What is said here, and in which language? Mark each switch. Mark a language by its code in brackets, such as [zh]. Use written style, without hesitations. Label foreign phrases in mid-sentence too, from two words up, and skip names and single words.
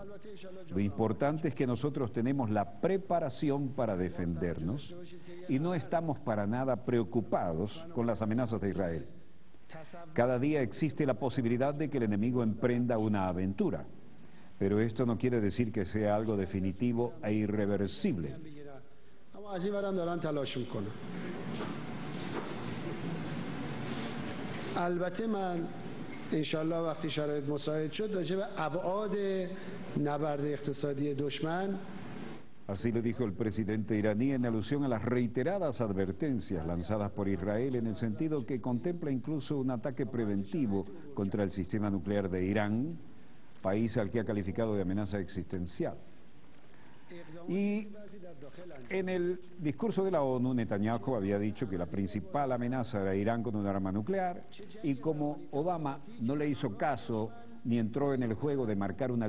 [es] Lo importante es que nosotros tenemos la preparación para defendernos y no estamos para nada preocupados con las amenazas de Israel. Cada día existe la posibilidad de que el enemigo emprenda una aventura, pero esto no quiere decir que sea algo definitivo e irreversible. [fa] انشالله وقتی شرایط مساعد شد راجع به ابعاد نبرد اقتصادی دشمن. [es] Así lo dijo el presidente iraní en alusión a las reiteradas advertencias lanzadas por Israel en el sentido que contempla incluso un ataque preventivo contra el sistema nuclear de Irán, país al que ha calificado de amenaza existencial. Y en el discurso de la ONU, Netanyahu había dicho que la principal amenaza era Irán con un arma nuclear, y como Obama no le hizo caso ni entró en el juego de marcar una